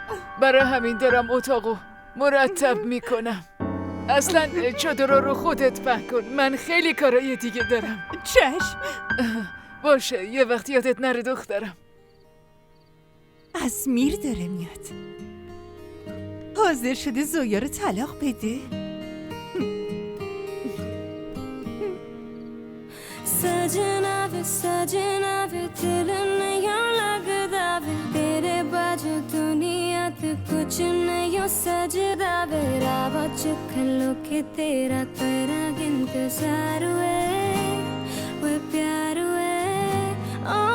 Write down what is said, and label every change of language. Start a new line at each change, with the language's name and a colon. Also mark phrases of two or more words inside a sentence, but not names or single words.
Persian: برای همین دارم اتاقو مرتب میکنم. اصلا چادر رو خودت پهن کن. من خیلی کارای دیگه دارم. چشم. باشه، یه وقت یادت نره دخترم. ازمیر داره میاد. حاضر شده زویا رو طلاق بده؟
Punjabi: ਸਜਣਾ ਵੇ ਦਿਲ ਨਹੀਂ ਲਗਦਾ ਵੇ ਤੇਰੇ ਬਾਜੂ ਦੁਨੀਆ ਤੇ ਕੁਝ ਨਹੀਂ ਸਜਦਾ ਵੇ ਰਾਵਾ ਚੁਖਲੋ ਕੇ ਤੇਰਾ ਤੇਰਾ ਇੰਤਜ਼ਾਰ ਹੁਏ ਵੇ ਪਿਆਰ ਹੁਏ ਓ